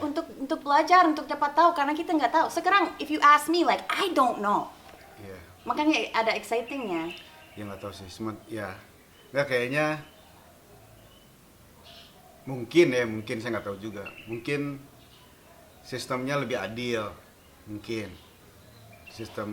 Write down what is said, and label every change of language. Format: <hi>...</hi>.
<id>untuk belajar, untuk dapat tahu karena kita nggak tahu.</id> <en>Sekarang if you ask me like I don't know.</en> <id>Iya. Makanya ada excitingnya. Ya nggak tahu sih, ya nggak, kayaknya mungkin saya nggak tahu juga, mungkin sistemnya lebih adil, mungkin sistem.</id>